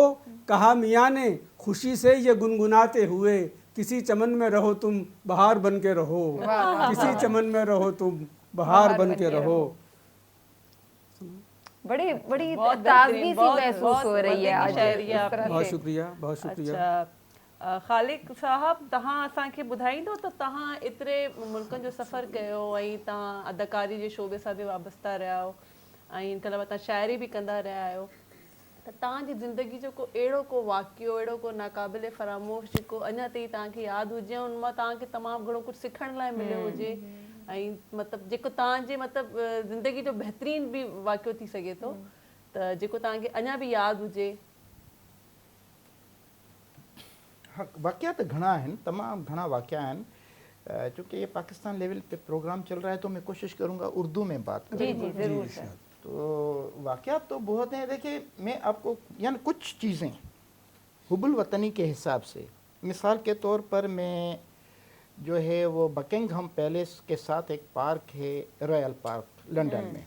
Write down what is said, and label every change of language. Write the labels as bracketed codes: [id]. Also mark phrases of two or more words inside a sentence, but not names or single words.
[ur] کہا میاں نے خوشی سے یہ گنگناتے ہوئے، کسی چمن میں رہو تم، بہار بن کے رہو. کسی چمن میں رہو تم، بہار بن کے رہو. بڑی بڑی बहुत ताजगी बेहतरीन, सी बहुत- महसूस बहुत ہو رہی ہے آج शायरी इस आपकी। तरह बहुत से। شکریہ، بہت شکریہ. अच्छा, [sd] ख़ालिक साहब, तव्हां असांखे ॿुधाईंदो त तव्हां एतिरे मुल्कनि जो सफ़र कयो ऐं तव्हां अदाकारी जे शोबे सां बि वाबस्ता रहिया आहियो ऐं इन खां अलावा तव्हां शाइरी बि कंदा रहिया आहियो, त तव्हांजी ज़िंदगी जो अहिड़ो को वाक़ियो, अहिड़ो को नाक़ाबिले फ़रामोश जेको अञा ताईं तव्हांखे यादि हुजे ऐं उन मां तव्हांखे तमामु घणो कुझु सिखण लाइ मिलियो हुजे ऐं मतिलबु जेको तव्हांजे मतिलबु ज़िंदगी जो बहितरीन बि वाक़ियो थी सघे थो, त जेको तव्हांखे अञा बि यादि हुजे? हाँ, वाक़या तो घना आहिनि, तमामु घना वाक़या आहिनि। [ur] چونکہ یہ پاکستان لیول پے پروگرام چل رہا ہے تو میں کوشش کروں گا اردو میں بات जी करूँ। جی ضرور سر. تو واقعے تو بہت ہیں. دیکھیے، میں آپ کو یعنی کچھ چیزیں حب الوطنی کے حساب سے، مثال کے طور پر میں جو ہے وہ بکنگھم پیلس کے ساتھ ایک پارک ہے، رائل پارک لندن میں,